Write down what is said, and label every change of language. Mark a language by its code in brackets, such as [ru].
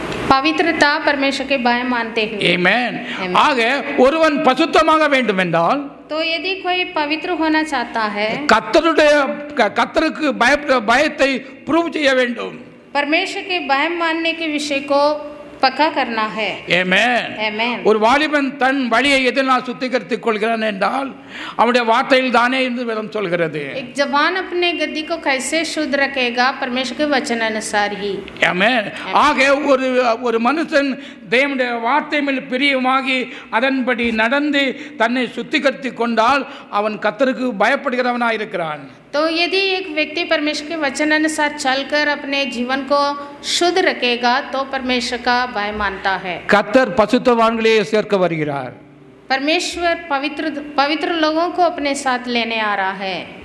[hi] पवित्रता परमेश्वर के भय मानते हुए। [en] Amen. Amen. [ta] ஆக ஒருவன் பசுத்தமாக வேண்டும் என்றால் [hi] तो यदि कोई पवित्र होना चाहता है [ta] கர்த்தருக்கு பயத்தை ப்ரூவ் செய்ய வேண்டும். [hi] परमेश्वर के भय मानने के विषय को पक्का करना है। [en] Amen. Amen. [ta] ஒரு வாலிபன் தன் வழியை எதனால் சுத்திகரித்துக் கொள்கிறான் என்றால் அவனுடைய வார்த்தையில் தானே என்று வேதம் சொல்கிறது. [hi] एक जवान अपने गद्दी को कैसे शुद्ध रखेगा? परमेश्वर के वचन अनुसार ही। [en] Amen. [ta] ஆக ஒரு மனுஷன் தேவனுடைய வார்த்தை மேல் பிரியமாகி அதன்படி நடந்து தன்னை சுத்திகரித்துக் கொண்டால் அவன் கர்த்தருக்கு பயப்படுகிறவனாய் இருக்கிறான். [hi] तो यदि एक व्यक्ति परमेश्वर के वचन अनुसार चलकर अपने जीवन को शुद्ध रखेगा तो परमेश्वर का भय मानता है। [ta] கர்த்தர் பசுத்தவான்களே சேர்க்க வருகிறார். [hi] परमेश्वर पवित्र लोगों को अपने साथ लेने आ रहा है।